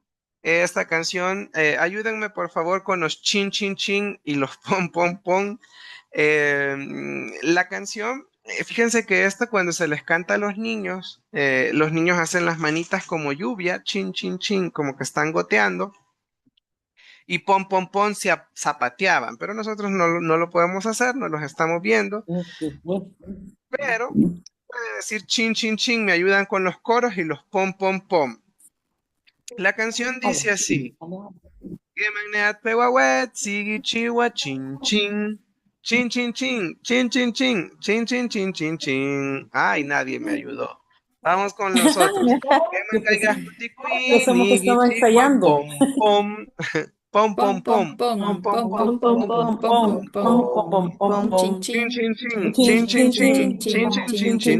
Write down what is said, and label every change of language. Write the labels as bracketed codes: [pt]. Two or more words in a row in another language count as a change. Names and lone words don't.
[es] Esta canción, ayúdenme por favor con los chin chin chin y los pom pom pom. La canción, fíjense que esta cuando se les canta a los niños hacen las manitas como lluvia, chin chin chin, como que están goteando. Y pom pom pom zapateaban, pero nosotros no lo podemos hacer, no los estamos viendo. Pero puede decir chin chin chin, me ayudan con los coros y los pom pom pom. La canción dice así: [hue] Gemagneat peguawet, sigi chiwa chin chin. Chin chin chin, chin chin chin, chin chin chin chin chin. [es] Ay, nadie me ayudó. Vamos con los otros. [hue] Gemangaigas putiquín, [es] Pensamos que [hue] nigi [es] estaba [hue] chiwa, [es] ensayando. pom pom. Pom pom Pom, pom, pom, pom, pom pom pom, pom, pom, pom pom, pom pom, pom, pom pom, pom, pom. pom, chin, Chin chin, chin chin, chin, chin chin, chin chin, chin, chin, chin chin, chin chin, chin chin,